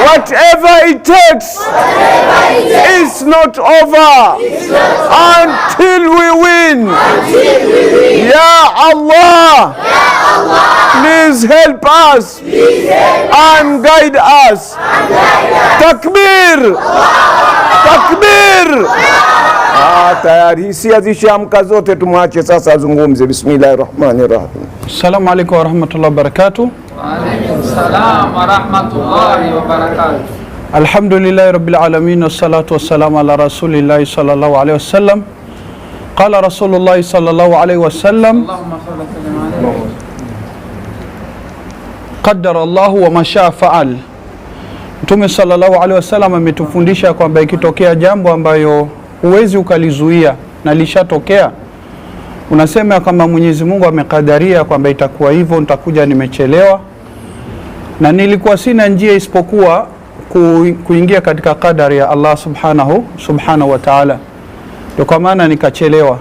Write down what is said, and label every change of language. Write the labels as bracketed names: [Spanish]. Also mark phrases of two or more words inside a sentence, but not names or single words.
[English] Whatever it takes. Whatever it takes. It's not over. It's not over. Until we win. Until we win. [Arabic] يا الله. يا الله. [English] Please help us. Please help us. And guide us. And guide us. [Arabic] تكبير. الله. تكبير. [Swahili] Tayari hisia zishamka zote, tumwache sasa azungumze. [Arabic] بسم الله الرحمن الرحيم. السلام عليكم ورحمة الله وبركاته. وعليكم السلام ورحمة الله وبركاته. الحمد لله رب العالمين والصلاة والسلام على رسول الله صلى الله عليه وسلم. قال رسول الله صلى الله عليه وسلم اللهم صل عليه قدر الله وما شاء فعل. [Swahili] Mtume [Arabic] صلى الله عليه وسلم [Swahili] ametufundisha kwamba ikitokea jambo ambayo huwezi ukalizuia na lishatokea, unasema kama Mwenyezi Mungu amekadiria kwamba itakuwa hivyo, nitakuja nimechelewa na nilikuwa sina njia isipokuwa kuingia katika kadari ya Allah [Arabic] سبحانه وتعالى, [Swahili] ndio kwa maana nikachelewa.